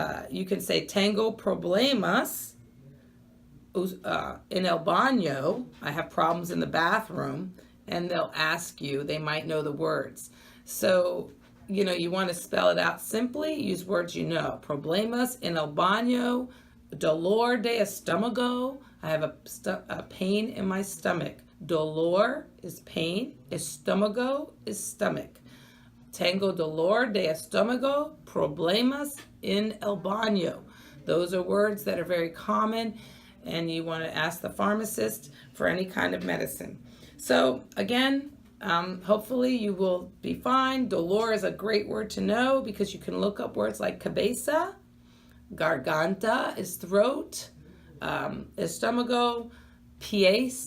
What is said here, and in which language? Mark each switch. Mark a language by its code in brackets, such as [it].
[en] You can say [es] tengo problemas en el baño. [en] I have problems in the bathroom. And they'll ask you, they might know the words. So, you want to spell it out simply, use words you know. [es] Problemas en el baño, dolor de estómago. [en] I have a pain in my stomach. Dolor is pain, estómago is stomach. [es] Tengo dolor de estómago, problemas en el baño. [en] Those are words that are very common, and you want to ask the pharmacist for any kind of medicine. So again, Hopefully you will be fine. Dolor is a great word to know because you can look up words like cabeza. Garganta is throat. Estomago. Pies.